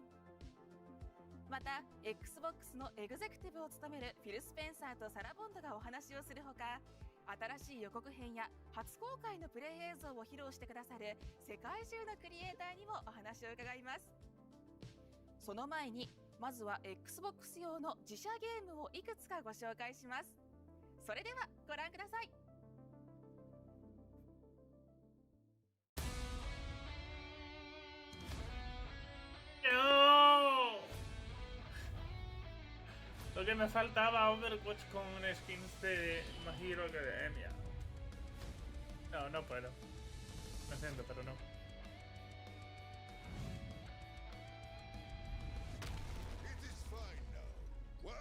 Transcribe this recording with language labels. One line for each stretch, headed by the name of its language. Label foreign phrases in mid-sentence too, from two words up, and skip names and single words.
Japanese: また Xbox のエグゼクティブを務めるフィル・スペンサーとサラ・ボンドがお話をするほか、新しい予告編や初公開のプレイ映像を披露してくださる世界中のクリエイターにもお話を伺います。その前にまずは Xbox 用の自社ゲームをいくつかご紹介します。それではご覧ください。
Spanish: Lo que me faltaba Overwatch con skins de My Hero Academia. No, no puedo. Lo siento, pero no.
English: It is fine now. Why?